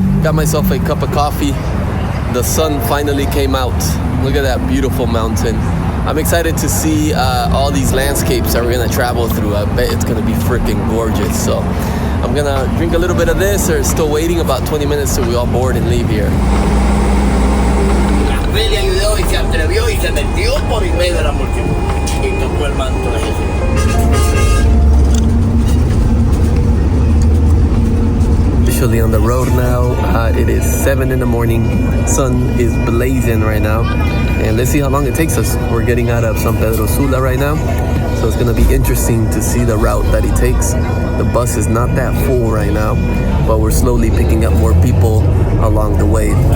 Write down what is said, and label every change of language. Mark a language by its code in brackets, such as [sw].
[en] Got myself a cup of coffee. The sun finally came out. Look at that beautiful mountain. I'm excited to see all these landscapes that we're gonna travel through. I bet it's gonna be freaking gorgeous. So I'm gonna drink a little bit of this. They're still waiting about 20 minutes till we all board and leave here. [es] Le ayudó y se atrevió y se metió por en medio de la multitud y tocó el manto de Jesús. [en] Officially on the road now. It is 7 in the morning. Sun is blazing right now, and let's see how long it takes us. We're getting out of San Pedro Sula right now, so it's gonna be interesting to see the route that he takes. The bus is not that full right now, but we're slowly picking up more people along the way.